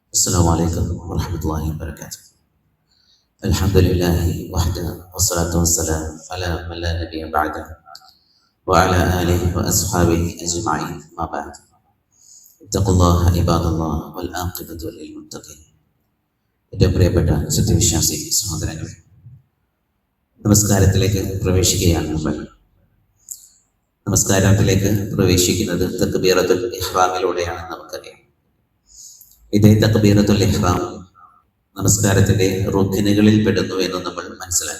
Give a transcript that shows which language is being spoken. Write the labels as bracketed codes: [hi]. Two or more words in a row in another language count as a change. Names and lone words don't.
[ar] السلام عليكم ورحمة الله وبركاته. الحمد لله وحده والصلاة والسلام على من لا نبي بعده وعلى آله وأصحابه أجمعين ما بعد. اتقوا الله عباد الله والعاقبة للمتقين. [ml] ഏറ്റവും പ്രിയപ്പെട്ട സത്യവിശ്വാസി സഹോദരങ്ങളെ, നമസ്കാരത്തിലേക്ക് പ്രവേശിക്കുകയാണ് നമ്മൾ. നമസ്കാരത്തിലേക്ക് പ്രവേശിക്കുന്നത് തക്ബീറത്തുൽ ഇഹ്റാമിലൂടെയാണ് നമുക്കറിയാം. ഇതേ തക്ബീറത്തുൽ ഇഹ്റാം നമസ്കാരത്തിന്റെ റുക്നുകളിൽ പെടുന്നു എന്ന് നമ്മൾ മനസ്സിലാക്കി.